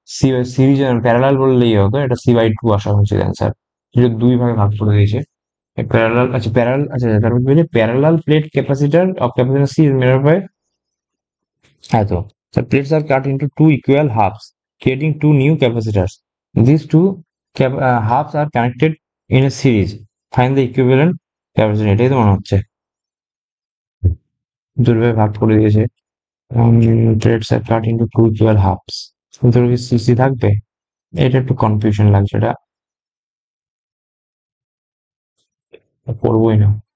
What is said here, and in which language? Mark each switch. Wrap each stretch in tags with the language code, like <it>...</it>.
<bn>C series parallel বললেই হতো, এটা সি বাই টু আসা হচ্ছে অ্যান্সার, যেটা দুই ভাগে ভাগ করে দিয়েছে। প্যারালাল, আচ্ছা প্যারালাল, আচ্ছা তারপর কি বলছে,</bn> <en>Parallel plate capacitor of capacitor C is made by, হ্যাঁ তো, the plates are cut into two equal halves, creating two new capacitors. These two halves are connected in a series. Find the equivalent capacity.</en> <bn>এটাই তো মনে হচ্ছে দুইভাবে ভাগ করে দিয়েছে। Plates are cut into two equal halves. ভিতরে কি সিসি থাকবে? এটা একটু কনফিউশন লাগছে, এটা করবোই না।</bn>